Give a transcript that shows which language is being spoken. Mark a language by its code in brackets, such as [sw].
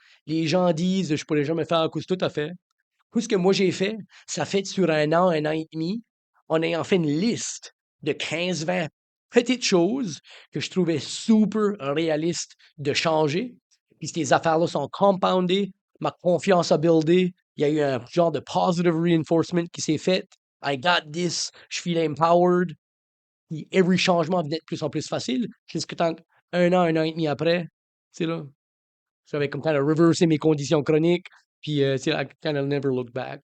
[fr] Les gens disent, je pourrais jamais faire tout à fait. Tout ce que moi j'ai fait, ça fait sur un an et demi, en ayant fait une liste de 15-20 petites choses que je trouvais super réalistes de changer. Puis ces affaires-là sont compoundées, ma confiance a buildé, il y a eu un genre de positive reinforcement qui s'est fait. [en] I got this, je feel empowered. [fr] Puis every changement venait de plus en plus facile. Jusqu'à temps un an et demi après, tu sais là, j'avais comme kind of reversé mes conditions chroniques. [en] Puis, tu sais, I kind of never look back.